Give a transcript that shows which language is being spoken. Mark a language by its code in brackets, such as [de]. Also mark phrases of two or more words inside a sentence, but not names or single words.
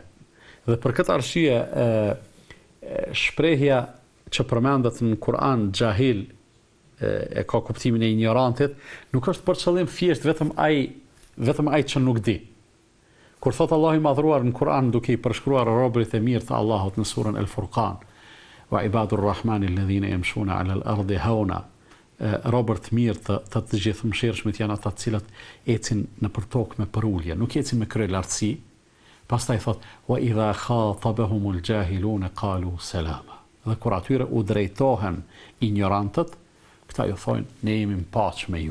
[sq] Dhe për këtë arsye shprehja që përmendet në Kur'an jahil e ka kuptimin e ignorantit, nuk është për qëllim thjesht vetëm ai që nuk di. Kur thot Allahu i madhruar në Kur'an duke i përshkruar robërit e mirë të Allahut në surën El Furqan, [ar] وعباد الرحمن الذين يمشون على الأرض هونا, [sq] robërt mirë të gjithëmshirshmit janë ata të cilët ecin nëpër tokë me përulje, nuk ecin me krye lartësi. Pastaj thot [ar] وإذا خاطبهم الجاهلون قالوا سلاما. [sq] Dhe kur atyre u drejtohen ignorantët, këta ju thonë ne jemi në paqë me ju.